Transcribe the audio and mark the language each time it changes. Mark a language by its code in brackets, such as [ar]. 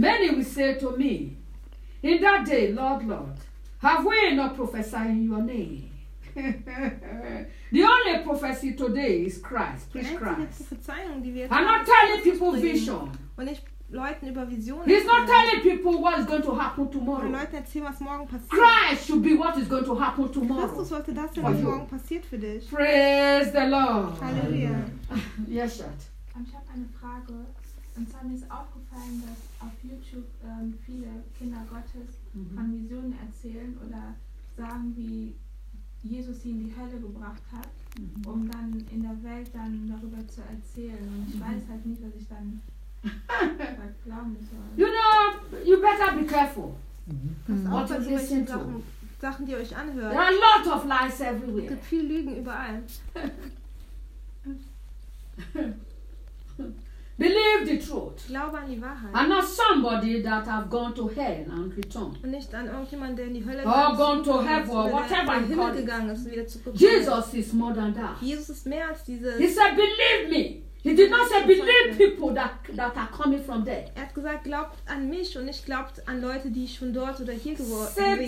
[en] Many will say to me, in that day, Lord, Lord, have we not prophesied in your name? The only prophecy today is Christ, preach Christ. I'm not telling people vision. [de] Und ich Leuten über Visionen. [en] He's not telling people what is going to happen tomorrow. [de] Und Leuten erzählen, was morgen passiert. [en] Christ should be what is going to happen tomorrow. [de] Christus sollte das sein, was morgen passiert für dich. [en] Praise the Lord. [de] Halleluja. [en] Yes, Schat. [de] Ich habe eine Frage. Und zwar mir ist aufgefallen, dass auf YouTube viele Kinder Gottes von Visionen erzählen oder sagen, wie Jesus sie in die Hölle gebracht hat, um dann in der Welt dann darüber zu erzählen. Und ich weiß halt nicht, was ich dann glauben soll. [en] You know, you better be careful. What are you listening to? [de] Sachen, die euch anhört. [en] There are a lot of lies everywhere. [de] Es gibt viele Lügen überall. [en] Believe the truth. [de] Glaube an die Wahrheit. [en] And not somebody that have gone to hell and returned. [de] Und nicht an irgendjemand, der in die Hölle gegangen ist. [en] Or gone to heaven, or whatever he called it. Jesus is more than that. [de] Jesus ist mehr als dieses. [en] He said, believe me. He did not say, believe people that are coming from there. [de] Er hat gesagt, glaubt an mich und nicht glaubt an Leute, die schon dort oder hier geworden sind.